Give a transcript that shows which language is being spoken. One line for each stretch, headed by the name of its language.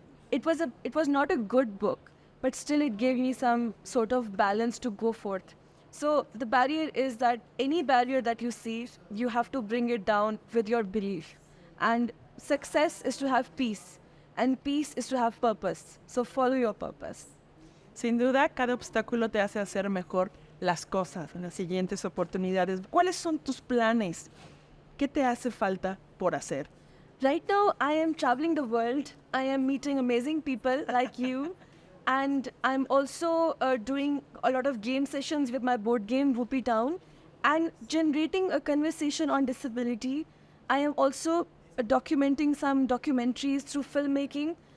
English: It was not a good book, but still it gave me some sort of balance to go forth. So the barrier is that any barrier that you see, you have to bring it down with your belief. And success is to have peace, and peace is to have purpose. So follow your purpose.
Spanish: Sin duda, cada obstáculo te hace hacer mejor las cosas en las siguientes oportunidades. ¿Cuáles son tus planes? ¿Qué te hace falta por hacer?
English: Right now, I am traveling the world. I am meeting amazing people like you. And I'm also doing a lot of game sessions with my board game, Whoopie Town, and generating a conversation on disability. I am also documenting some documentaries through filmmaking.